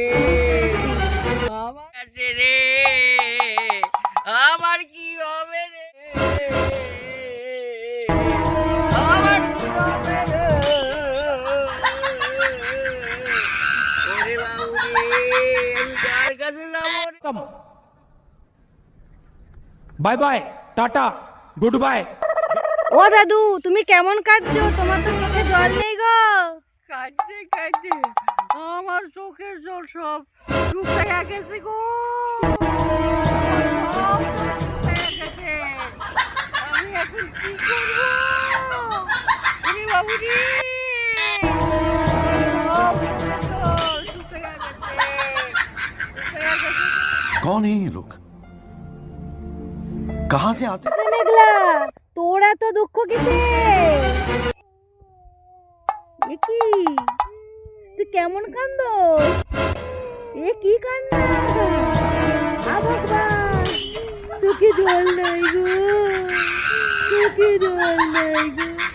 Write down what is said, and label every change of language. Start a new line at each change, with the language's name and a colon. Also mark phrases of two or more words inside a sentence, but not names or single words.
Bangla: আমার কাছে রে, আমার কি হবে রে, আমার কি হবে রে, ওরে বাবুরে আমি কার কাছে যাবো?
English: bye bye tata good bye.
Bangla: ও দাদু, তুমি কেমন কাঁদছো? তোমার তো চোখে জল নেই গো। কাঁদতে কাঁদতে আমার চোখের জল সব শুকিয়ে গেছে গো, সব শুকিয়ে গেছে। আমি এখন কি করবো? ওরে বাবুরে, সব শুকিয়ে গেছে, শুকিয়ে গেছে।
Hindi: कौन है ये लोग? कहाँ से आते?
Bangla: মেঘলা, তোরা তো দুঃখ কিসে? এ কি, তুই কেমন কান্দ? এ কি কান্না? ভগবান, চোখে জল নাই গো, চোখে জল নাই গো।